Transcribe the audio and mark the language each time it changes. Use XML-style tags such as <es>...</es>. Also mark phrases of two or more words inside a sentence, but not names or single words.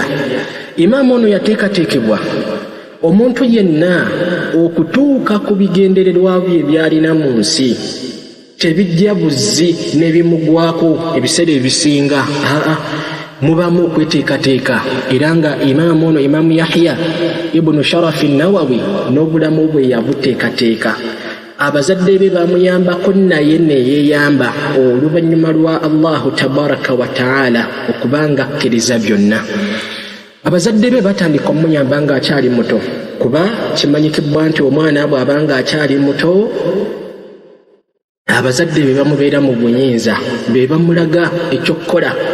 <lg>Imaamu ono yateekateekebwa omuntu yenna okutuuka ku bigendererwa bye byalina mu nsi, tebijja buzzi ne bimugwako ebiseera ebisinga, mubamu okweteekateeka. Era nga imaamu ono Imaamu Yahya ibn Sharaf an-Nawawi n'obulamu bwe yabuteekateeka. Abazadde be bamuyambako, naye neyeeyamba oluvannyuma lwa</lg> <ar>الله تبارك وتعالى</ar> <lg>okubanga akkiriza byonna. Abazadde be batandika omuyamba nga akyali muto, kuba kimanyikibwa nti omwana bw'abanga akyali muto abazadde be bamubeera mu bunyinza, be bamulaga ekyokukola.</lg>